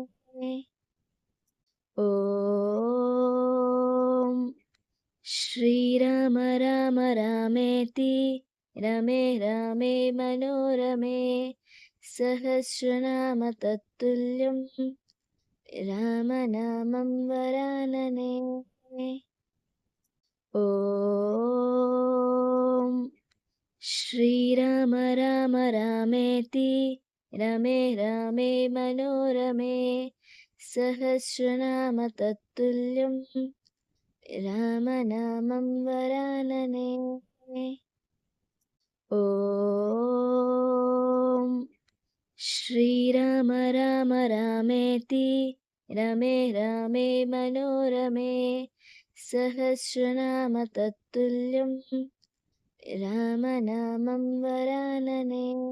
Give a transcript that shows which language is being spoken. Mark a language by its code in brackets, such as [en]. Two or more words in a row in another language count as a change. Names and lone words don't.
[sa] ओं श्रीराम राम रामेति रमे रामे मनोरमे सहस्रनाम तत्तुल्यं रामनामं वरानने. ഓം श्रीराम राम रामेति रमे रामे मनोरमे सहस्रनाम तत्तुल्यं रामनामं वरानने। ॐ श्रीराम राम रामेति रमे रामे मनोरमे सहस्रनाम तत्तुल्यं रामनामं वरानने।